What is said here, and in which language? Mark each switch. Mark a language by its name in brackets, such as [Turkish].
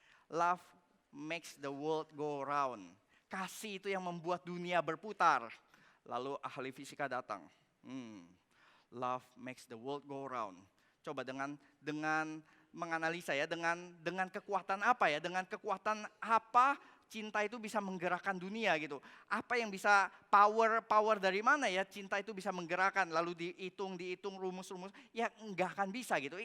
[English] Love makes the world go round. [Indonesian] Kasih itu yang membuat dunia berputar. Lalu ahli fisika datang. [English] Love makes the world go round. [Indonesian] Coba dengan menganalisa ya, dengan kekuatan apa ya, dengan kekuatan apa cinta itu bisa menggerakkan dunia gitu. Apa yang bisa power dari mana ya cinta itu bisa menggerakkan, lalu dihitung rumus-rumus, ya enggak akan bisa gitu.